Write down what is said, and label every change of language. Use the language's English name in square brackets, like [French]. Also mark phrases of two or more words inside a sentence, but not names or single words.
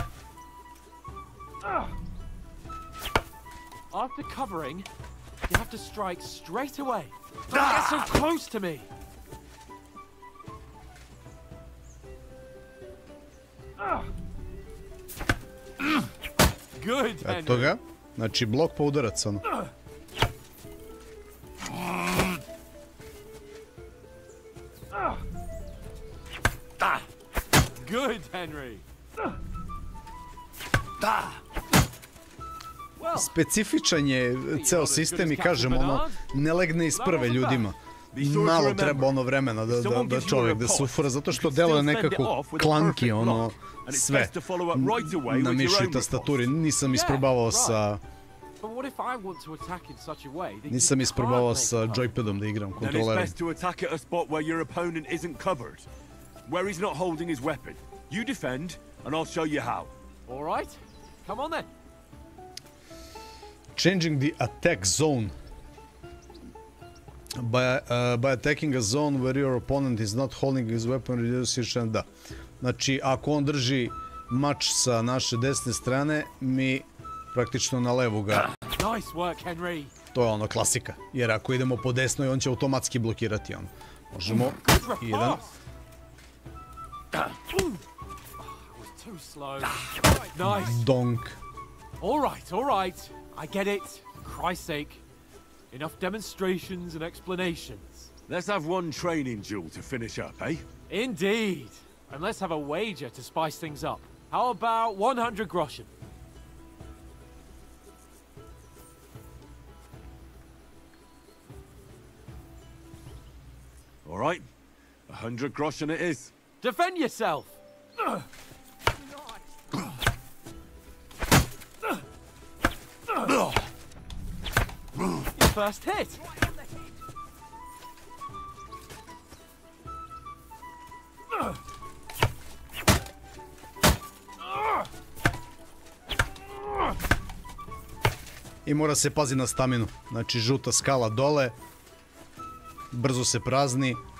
[English] After covering, you have to strike straight away. Don't get so close to me. Good, Henry. [Serbian] Eto ga. Znači blok pa udarac ono. Good, Henry. Specifičan je ceo sistem i kažem ono, ne legne iz prve ljudima. Malo treba ono vremena da čovjek da se ufora, zato što deluje nekako klanki ono sve na mišu i tastaturi. Nisam isprobavao sa joypadom da igram kontrolerom. [English] Where he's not holding his weapon. You defend, and I'll show you how. All right. Come on then. Changing the attack zone. By attacking a zone where your opponent is not holding his weapon, reduce your chance. [Serbian] Da. Znači, ako on drži mač sa naše desne strane, mi praktično na levu ga... [English] Nice work, Henry. [Serbian] To je ono klasika. Jer ako idemo po desnoj, on će automatski blokirati ono. Možemo... Jedan... [English] Too slow. Nice. Donk. All right. I get it. For Christ's sake. Enough demonstrations and explanations. Let's have one training duel to finish up, eh? Indeed. And let's have a wager to spice things up. How about 100 groschen? All right. 100 groschen it is. Defend yourself! Your first hit! [Serbian] I mora se pazi na staminu. Znači žuta skala dole. Brzo se prazni.